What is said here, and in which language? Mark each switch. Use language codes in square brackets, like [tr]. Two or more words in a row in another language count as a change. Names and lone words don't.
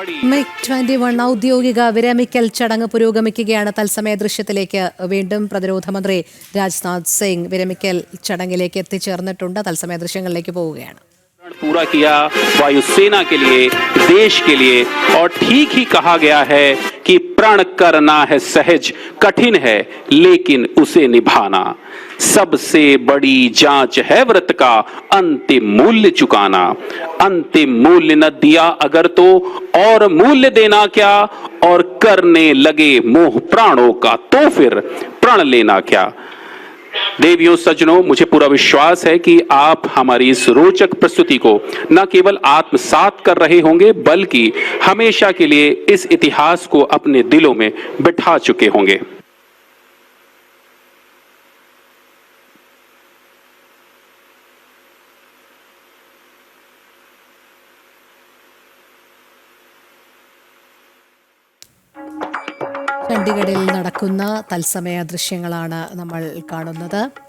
[ml] MiG-21 ഔദ്യോഗിക വിരമിക്കൽ ചടങ്ങ് പുരോഗമിക്കുകയാണ്. തത്സമയ ദൃശ്യത്തിലേക്ക് വീണ്ടും പ്രതിരോധ മന്ത്രി രാജ്നാഥ് സിംഗ് വിരമിക്കൽ ചടങ്ങിലേക്ക് എത്തിച്ചേർന്നിട്ടുണ്ട്. തത്സമയ ദൃശ്യങ്ങളിലേക്ക് പോവുകയാണ്. [hi] पूरा किया वायुसेना के लिए, देश के लिए, और ठीक ही कहा गया है कि प्रण करना है सहज, कठिन है लेकिन उसे निभाना सबसे बड़ी जांच है। व्रत का अंतिम मूल्य चुकाना, अंतिम मूल्य न दिया अगर तो और मूल्य देना क्या, और करने लगे मोह प्राणों का तो फिर प्रण लेना क्या। देवियों सज्जनों, मुझे पूरा विश्वास है कि आप हमारी इस रोचक प्रस्तुति को न केवल आत्मसात कर रहे होंगे बल्कि हमेशा के लिए इस इतिहास को अपने दिलों में बिठा चुके होंगे। [ml] ചണ്ഡീഗഡിൽ നടക്കുന്ന തത്സമയ ദൃശ്യങ്ങളാണ് നമ്മൾ കാണുന്നത്.